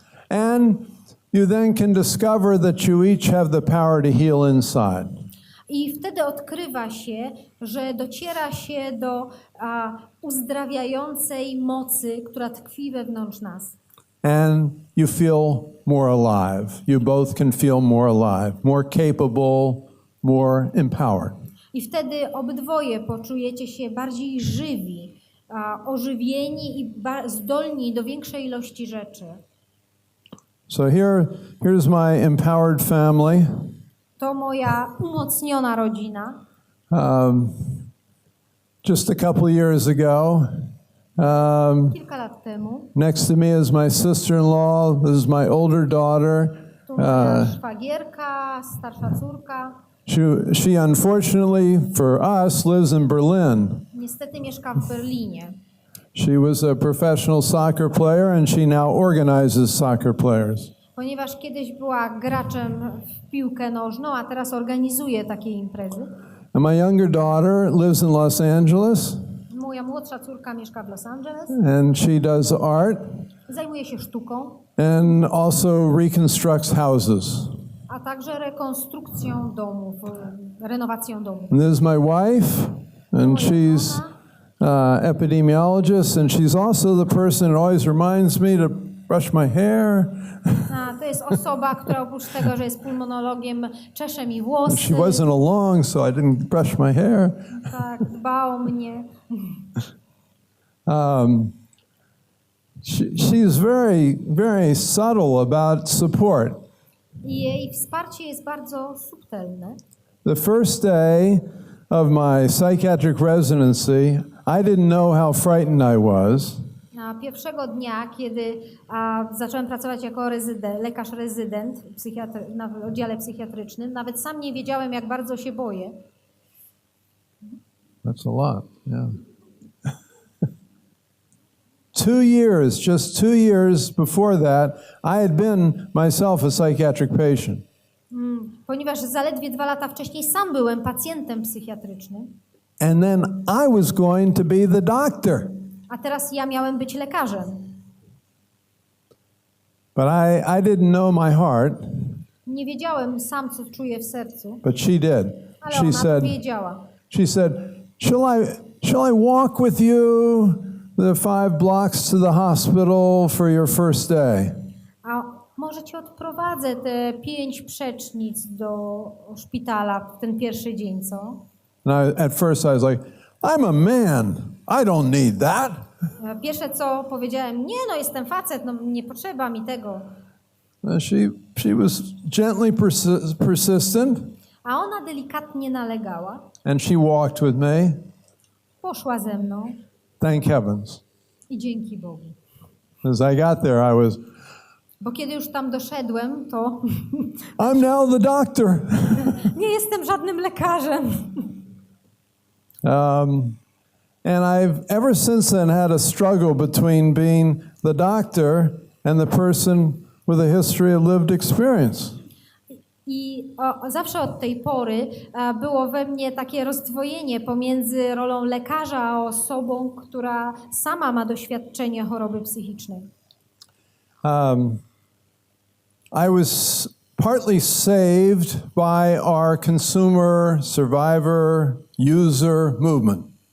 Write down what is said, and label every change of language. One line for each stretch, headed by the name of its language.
English: And you then can discover that you each have the power to heal inside.
Polish: I wtedy odkrywa się, że dociera się do uzdrawiającej mocy, która tkwi wewnątrz nas.
English: And you feel more alive. You both can feel more alive, more capable, more empowered.
Polish: I wtedy obydwoje poczujecie się bardziej żywi, ożywieni i zdolni do większej ilości rzeczy.
English: So here's my empowered family.
Polish: To moja umocniona rodzina.
English: Just a couple years ago,
Polish: Kilka lat temu.
English: next to me is my sister-in-law. This is my older daughter.
Polish: Tu moja szwagierka, starsza córka.
English: She unfortunately for us lives in Berlin.
Polish: Niestety mieszka w Berlinie.
English: She was a professional soccer player and she now organizes soccer players.
Polish: Ponieważ kiedyś była graczem w piłkę nożną, a teraz organizuje takie imprezy.
English: And my younger daughter lives in Los Angeles.
Polish: Moja młodsza córka mieszka w Los Angeles.
English: And she does art
Polish: Zajmuje się sztuką,
English: and also reconstructs houses.
Polish: a także rekonstrukcją domów, renowacją domów.
English: And this is my wife, and she's epidemiologist, and she's also the person that always reminds me to brush my hair.
Polish: To jest osoba, która oprócz tego, że jest pulmonologiem, czesze mi włosy.
English: She wasn't along, so I didn't brush my hair.
Polish: Tak, dba o mnie.
English: She's very, very subtle about support.
Polish: I jej wsparcie jest bardzo subtelne.
English: The first day of my psychiatric residency, I didn't know how frightened I was.
Polish: Pierwszego dnia, kiedy zacząłem pracować jako lekarz rezydent na oddziale psychiatrycznym, nawet sam nie wiedziałem, jak bardzo się boję.
English: That's a lot, yeah. Just 2 years before that, I had been myself a psychiatric patient.
Polish: Ponieważ zaledwie 2 lata wcześniej sam byłem pacjentem psychiatrycznym.
English: And then I was going to be the doctor.
Polish: A teraz ja miałem być lekarzem.
English: But I didn't know my heart.
Polish: Nie wiedziałem sam, co czuję w sercu.
English: But she did.
Polish: Ale ona wiedziała.
English: She said, shall I walk with you the 5 blocks to the hospital for your first day?
Polish: A może cię odprowadzę te 5 przecznic do szpitala w ten pierwszy dzień, co?
English: And at first I was like, I'm a man. I don't need that.
Polish: Pierwsze co powiedziałem, nie no, jestem facet, no nie potrzeba mi tego.
English: She was gently persistent.
Polish: A ona delikatnie nalegała.
English: And she walked with me.
Polish: Poszła ze mną.
English: Thank heavens.
Polish: I dzięki Bogu.
English: As I got there, I was Bo
Polish: kiedy już tam doszedłem, to
English: I'm now the doctor.
Polish: nie jestem żadnym lekarzem.
English: And I've ever since then had a struggle between being the doctor and the person with a history of lived experience.
Polish: I zawsze od tej pory było we mnie takie rozdwojenie pomiędzy rolą lekarza a osobą, która sama ma doświadczenie choroby psychicznej.
English: I was partly saved by our consumer, survivor, user movement.